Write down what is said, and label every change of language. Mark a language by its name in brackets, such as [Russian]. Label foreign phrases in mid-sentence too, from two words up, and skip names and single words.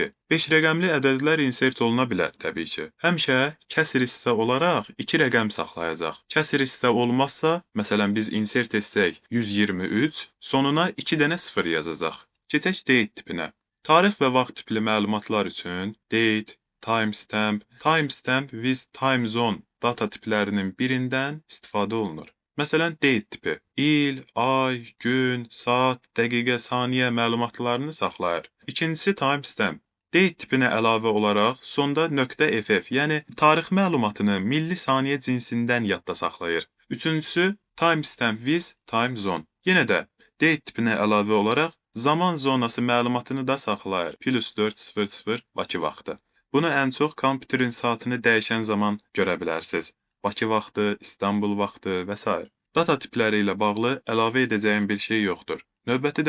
[Azerbaijani] 5 rəqəmli ədədlər insert oluna bilər, təbii ki. Həmişə kəsr hissə olaraq 2 rəqəm saxlayacaq. Kəsr hissə olmazsa, məsələn, biz insert etsək 123, sonuna 2 dənə 0 yazacaq. Keçək date tipinə. Tarix və vaxt tipli məlumatlar üçün date, [English] timestamp with time zone [Azerbaijani] data tiplərinin birindən istifadə olunur. Məsələn, date tipi il, ay, gün, saat, dəqiqə, saniyə məlumatlarını saxlayır. İkincisi timestamp. Date tipinə əlavə olaraq sonda .ff, yəni tarix məlumatını milli saniyə cinsindən yadda saxlayır. Üçüncüsü [English] timestamp with time zone. [Azerbaijani] Yenə də date tipinə əlavə olaraq zaman zonası məlumatını da saxlayır. +400 Bakı vaxtı. Bunu ən çox kompüterin saatını dəyişən zaman görə bilərsiniz. Bakı vaxtı, İstanbul vaxtı və s. Data tipləri ilə bağlı əlavə edəcəyim bir şey yoxdur.